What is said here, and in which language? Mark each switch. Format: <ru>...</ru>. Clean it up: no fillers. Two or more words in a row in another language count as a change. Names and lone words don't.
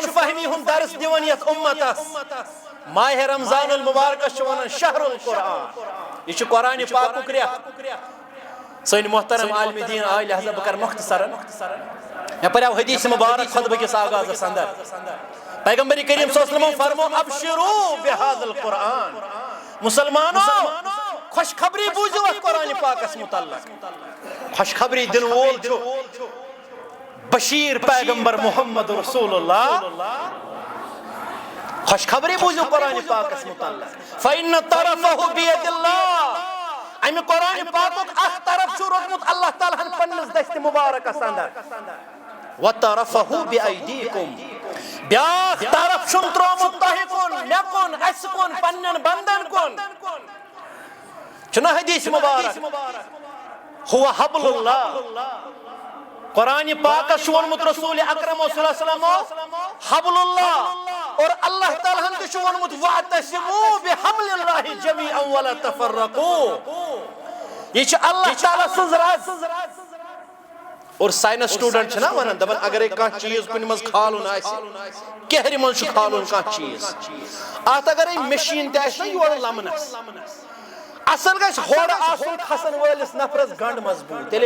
<ks>فہمی ہُنٛد درس دِوان یتھ اُمتس ماہ رمضان المبارکس چھِ ونان</ks> <ar>شہر القرآن</ar> <ks>یہ چھُ قرآنِ پاکُک رٮ۪تھ سٲنۍ محترم عالمِ دین آے لہذا بہٕ کرٕ مختصرن مےٚ پریو حدیث مبارک خطبہ کس آغازس اندر پیغمبر کریم</ks> <ar>صلی اللہ علیہ وسلم</ar> <ks>فرمو</ks> <ar>ابشروا بهذا القرآن</ar> <ks>مسلمانو خوشخبری بوزیو اتھ قرآن پاکس متعلق خوشخبری دن وول چھُ بشیر پیغمبر</ks> <ar>محمد رسول اللہ</ar> <ks>خوشخبری بوزیو قرآن پاکس متعلق</ks> <ar>فإن طرفه بيد الله</ar> <ks>امہ قرآن پاکُک اکھ طرف چھُ روٗدمُت اللہ تعالیٰ ہن پننس دستِ مبارکس اندر</ks> <ar>وطرفه بأيديكم</ar> <ks>بیاکھ طرف چھُم ترومُت تۄہہِ کُن مےٚ کُن اسہِ کُن پننٮ۪ن بندن کُن چھُنہ حدیث مبارک</ks> <ar>هو حبل اللہ</ar> <ks>قرآن پاکس چھُ ووٚنمُت رسول اکرم</ks> <ar>صلی اللہ علیہ وسلم حبل اللہ</ar> <ks>اور اللہ تعالیٰ ہن تہِ چھُ ووٚنمُت</ks> <ar>واعتصموا بحبل اللہ جميعا ولا تفرقوا</ar> <ks>یہ چھُ اللہ تعالیٰ سٕنٛز رز اور</ks> <en>science student</en> <ks>چھنا ونان دپان اگر کانٛہہ چیز کُنہِ منٛز کھالُن آسہِ کیہرِ منٛز چھُ کھالُن کانٛہہ چیز اتھ اگر مشیٖن تہِ آسہِ نا یورٕ لمنس اصل گژھِ ہورٕ آسُن کھسن وٲلِس نفرس گنڈ مضبوٗط تیٚلے</ks>